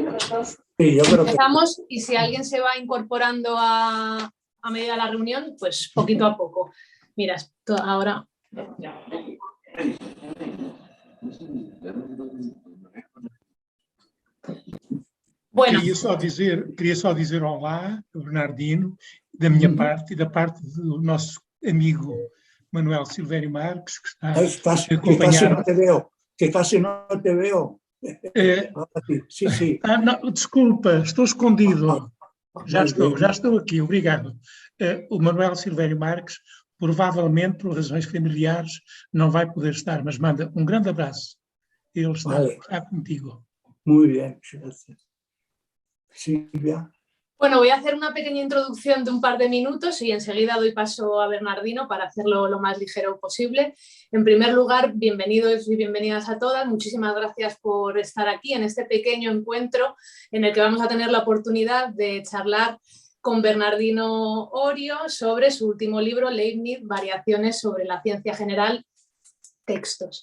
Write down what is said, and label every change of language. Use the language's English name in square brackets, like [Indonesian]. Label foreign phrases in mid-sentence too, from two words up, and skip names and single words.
[Spanish] Sí, yo creo que empezamos y si alguien se va incorporando a medida de la reunión, pues poquito a poco. Mira, esto ahora... Bueno. [Portuguese] Queria só dizer olá, Bernardino, da minha parte e da parte do nosso amigo Manuel Silvério Marques, que está a acompanhar. [Spanish] Que casi no te veo. Sí. [Portuguese] Não, desculpa, estou escondido. Já estou aqui, obrigado. O Manuel Silvério Marques, provavelmente por razões familiares, não vai poder estar, mas manda um grande abraço. Ele está contigo. [Spanish] Muy bien, gracias. Silvia. Bueno, voy a hacer una pequeña introducción de un par de minutos y enseguida doy paso a Bernardino para hacerlo lo más ligero posible. En primer lugar, bienvenidos y bienvenidas a todas. Muchísimas gracias por estar aquí en este pequeño encuentro en el que vamos a tener la oportunidad de charlar con Bernardino Orio sobre su último libro, Leibniz, Variaciones sobre la ciencia general, textos.